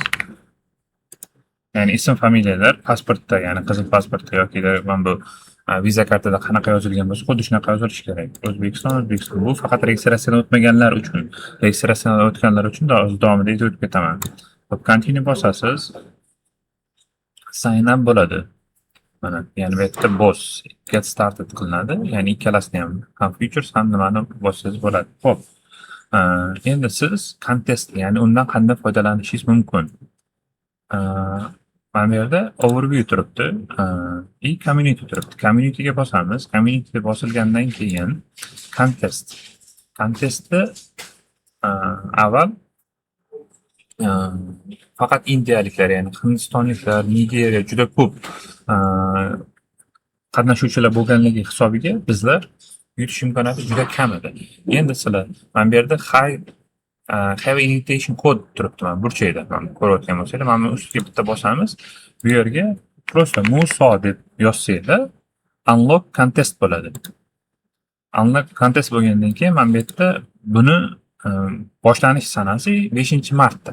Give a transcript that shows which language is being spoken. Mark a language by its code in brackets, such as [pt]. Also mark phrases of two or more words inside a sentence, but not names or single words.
[uz] Ya'ni ism, familiyalar pasportda, ya'ni qizil pasportda yoki mana bu viza kartada qanaqa yozilgan bo'lsa, xuddi shunaqa yozilishi kerak. O'zbekiston. Bu faqat registratsiyadan o'tmaganlar uchun. Registratsiyadan o'tganlar uchun davomida o'tib ketaman. Hop, continue bosasiz. [en] Sign up [uz] bo'ladi. Mana, ya'ni bu yerda boss [en] get started [uz] qilinadi. Ya'ni ikkalasini ham features ham nimani bossangiz bo'ladi. Xo'p. Endi siz contest, ya'ni undan qanday foydalanishingiz mumkin? Mana bu yerda overview turibdi. Community turibdi. Communityga bosamiz. Communityga bosilgandan keyin contest. Contestda avval faqat indiyaliklar, ya'ni hindistonliklar, Nigeriya juda ko'p qatnashuvchilar bo'lganligi hisobiga bizlar yutish imkoniyati juda kam edi. Endi sizlar mana bu yerda [en] have invitation code [uz] turibdi, mana burchakda. Mana ko'rayotgan bo'lsanglar, mana bu ustiga bitta bosamiz. Bu yerga просто Muso deb yozsanglar, [en] unlock contest [uz] bo'ladi. [en] Unlock contest [uz] bo'lgandan keyin mana bu yerda buni boshlanish sanasi 5-martda.